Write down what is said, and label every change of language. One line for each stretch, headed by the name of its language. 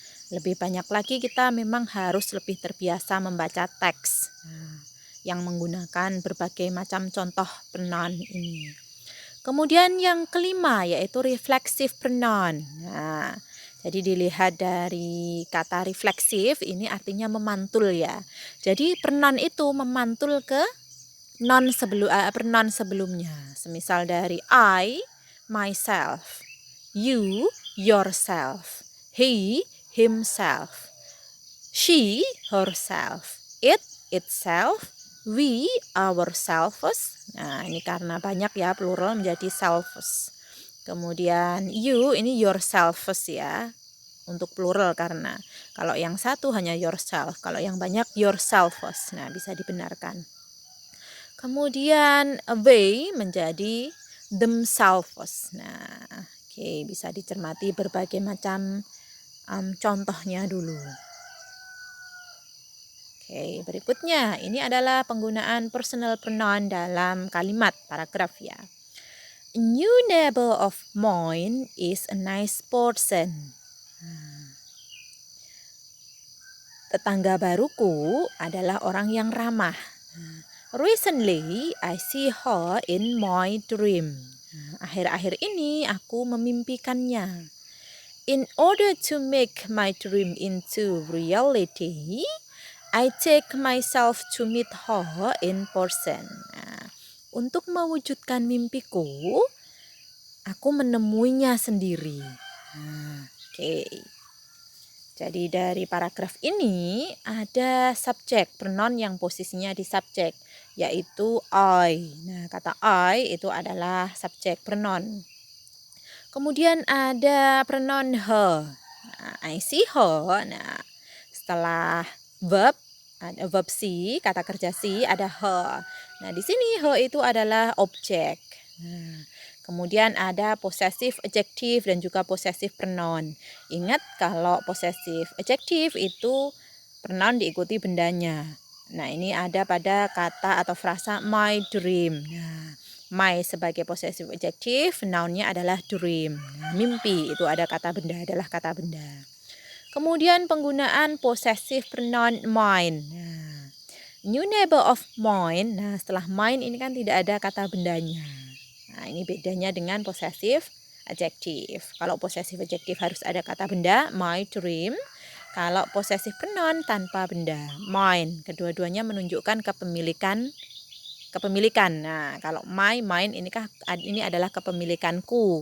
Indonesian: Lebih banyak lagi kita memang harus lebih terbiasa membaca teks yang menggunakan berbagai macam contoh pronoun ini. Kemudian yang kelima yaitu reflexive pronoun. Nah, jadi dilihat dari kata refleksif ini artinya memantul ya. Jadi pronoun itu memantul ke pronoun sebelumnya. Semisal dari I, myself, you, yourself, he, himself, she, herself, it, itself, we, ourselves. Nah, ini karena banyak ya plural menjadi selves. Kemudian you ini yourselves ya. Untuk plural karena kalau yang satu hanya yourself, kalau yang banyak yourselves. Nah, bisa dibenarkan. Kemudian they menjadi themselves. Nah, oke, bisa dicermati berbagai macam contohnya dulu. Oke, berikutnya ini adalah penggunaan personal pronoun dalam kalimat paragraf ya.
English: A new neighbor of mine is a nice person.
Indonesian: Tetangga baruku adalah orang yang ramah.
English: Recently, I see her in my dream.
Indonesian: Akhir-akhir ini aku memimpikannya.
English: In order to make my dream into reality, I take myself to meet her in person.
Indonesian: Nah, untuk mewujudkan mimpiku, aku menemuinya sendiri. Oke. Jadi dari paragraf ini ada subjek, pronoun yang posisinya di subjek, yaitu I. Nah, kata I itu adalah subjek pronoun. Kemudian ada pronoun her. Nah,
English: I see her.
Indonesian: Nah, setelah verb, ada verb see, kata kerja see, ada her. Nah, di sini her itu adalah objek. Nah, kemudian ada possessive adjective dan juga possessive pronoun. Ingat kalau possessive adjective itu pronoun diikuti bendanya. Nah, ini ada pada kata atau frasa my dream. Nah, My sebagai possessive adjective, noun-nya adalah dream. Nah, mimpi itu ada kata benda, adalah kata benda. Kemudian penggunaan possessive pronoun mine.
English: Nah, new neighbor of mine.
Indonesian: Nah, setelah mine ini kan tidak ada kata bendanya. Nah, ini bedanya dengan possessive adjective. Kalau possessive adjective harus ada kata benda, my dream. Kalau possessive pronoun tanpa benda, mine. Kedua-duanya menunjukkan kepemilikan. Nah, kalau my, mine ini adalah kepemilikanku.